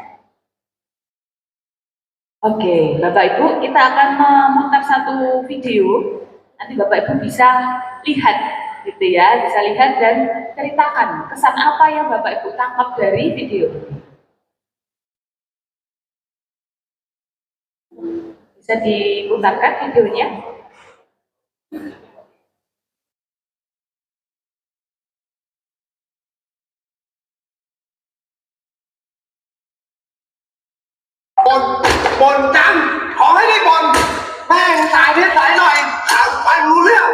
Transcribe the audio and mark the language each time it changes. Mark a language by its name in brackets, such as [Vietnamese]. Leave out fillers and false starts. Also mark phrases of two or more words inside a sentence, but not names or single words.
[Indonesian] Oke, Bapak Ibu, kita akan memutar satu video, nanti Bapak Ibu bisa lihat gitu ya, bisa lihat dan ceritakan kesan apa yang Bapak Ibu tangkap dari video ini. Bisa diputarkan videonya? [Thai] บ่นจังขอให้ได้บ่นแม่งสายนิดสายหน่อยถามไปรู้เรื่อง